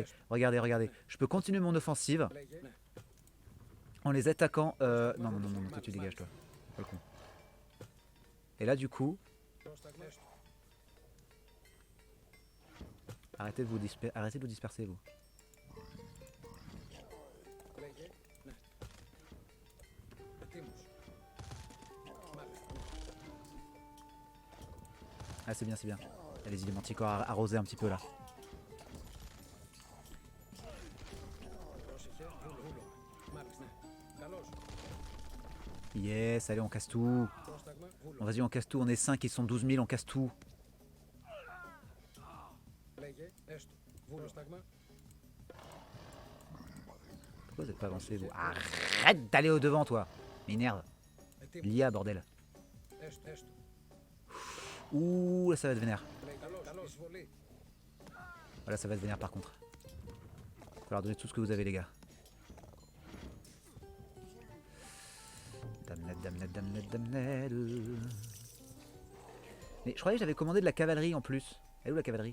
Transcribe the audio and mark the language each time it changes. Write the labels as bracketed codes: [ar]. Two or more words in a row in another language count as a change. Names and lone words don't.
[fr] Je peux continuer mon offensive en les attaquant. Non, toi tu dégages toi. Pas le con. Et là du coup, [el] Πρόσταγμα. Έστω. [fr] arrêtez de vous disperser vous. [el] Λέγε. Ναι. Ετοίμος. Μάλιστα. [fr] Ah c'est bien, c'est bien. Allez-y les manticores, arrosez un petit peu là. [el] Πρόσεχε. Βούλο. Μάλιστα. Ναι. Καλώς. [fr] Yes, allez on casse tout. [el] Πρόσταγμα. [fr] Bon, [el] Βούλο. [fr] vas-y on casse tout, on est 5, ils sont 12 000, on casse tout. [el] Λέγε. Έστω. Βούλο. Πρόσταγμα. [fr] Pourquoi vous êtes pas avancé vous? Arrête d'aller au devant toi. M'énerve. [el] Ετοίμος. [fr] L'IA bordel. [el] Έστω. Έστω. [fr] Ouh là ça va être vénère. [el] Λέγε. Καλώς. Εισβολή. [fr] Voilà ça va être vénère par contre. Faut leur donner tout ce que vous avez les gars. [en] Damned, damned, damned, damned. [fr] Mais je croyais que j'avais commandé de la cavalerie en plus. Elle est où la cavalerie?